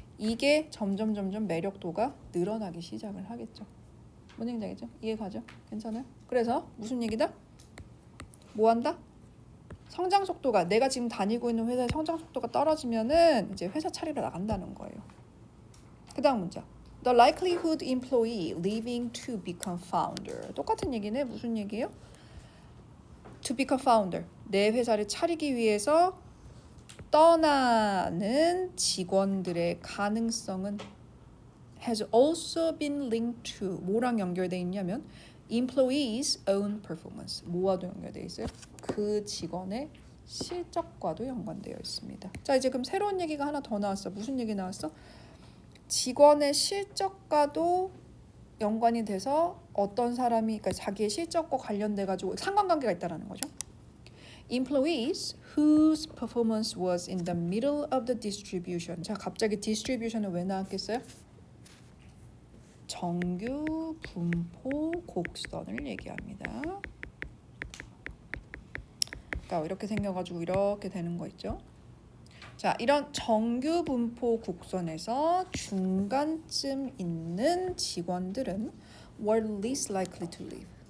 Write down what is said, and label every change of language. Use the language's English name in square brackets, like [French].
[Korean] 이게 점점 매력도가 늘어나기 시작을 하겠죠. 뭔 얘기인지 알겠죠? 이해 가죠? 괜찮아요? 그래서 무슨 얘기다? 뭐 한다? 성장 속도가 내가 지금 다니고 있는 회사의 성장 속도가 떨어지면은 이제 회사 차리러 나간다는 거예요. 그다음 문자. [English] The likelihood employee leaving to become founder. [Korean] 똑같은 얘기네. 무슨 얘기예요? [English] To become founder. [Korean] 내 회사를 차리기 위해서 떠나는 직원들의 가능성은 [English] has also been linked to [Korean] 뭐랑 연결돼 있냐면 [English] employees own performance. [Korean] 뭐와도 연결돼 있어요? 그 직원의 실적과도 연관되어 있습니다. 자, 이제 그럼 새로운 얘기가 하나 더 나왔어. 무슨 얘기 나왔어? 직원의 실적과도 연관이 돼서 어떤 사람이 그러니까 자기의 실적과 관련돼 가지고 상관관계가 있다라는 거죠. [English] Employees whose performance was in the middle of the distribution. [Korean] 자, 갑자기 distribution은 왜 나왔겠어요? 정규 분포 곡선을 얘기합니다. 그러니까 이렇게 생겨가지고 이렇게 되는 거 있죠. 자, 이런 정규 분포 곡선에서 중간쯤 있는 직원들은 [English] were least likely to leave.